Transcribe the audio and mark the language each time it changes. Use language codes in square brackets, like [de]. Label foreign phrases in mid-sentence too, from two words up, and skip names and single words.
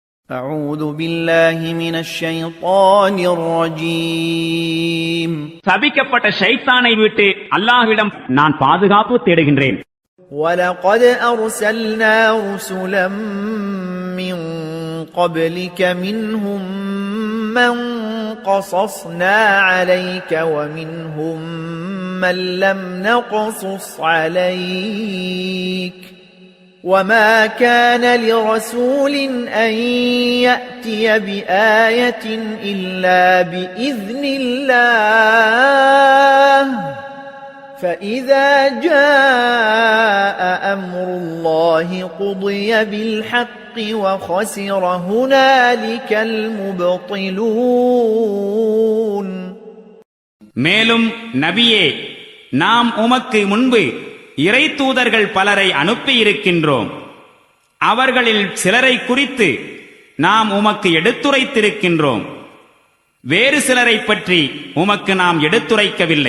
[ar] أعوذ بالله من الشيطان الرجيم [ta] சபிக்கப்பட்ட ஷைத்தானை விட்டு அல்லாஹ்விடம் நான் பாதுகாப்பு தேடுகின்றேன். [ar] ولقد أرسلنا رسلا من قبلك منهم من قصصنا عليك ومنهم من لم نقصص عليك وما كان لرسول أن يأتي بآية إلا بإذن الله فإذا جاء أمر الله قضي بالحق وخسر هنالك المبطلون. [ta] மேலும் நபியே, நாம் உமக்கு முன்பு இறை தூதர்கள் பலரை அனுப்பியிருக்கின்றோம். அவர்களில் சிலரை குறித்து நாம் உமக்கு எடுத்துரைத்திருக்கின்றோம். வேறு சிலரை பற்றி உமக்கு நாம் எடுத்துரைக்கவில்லை.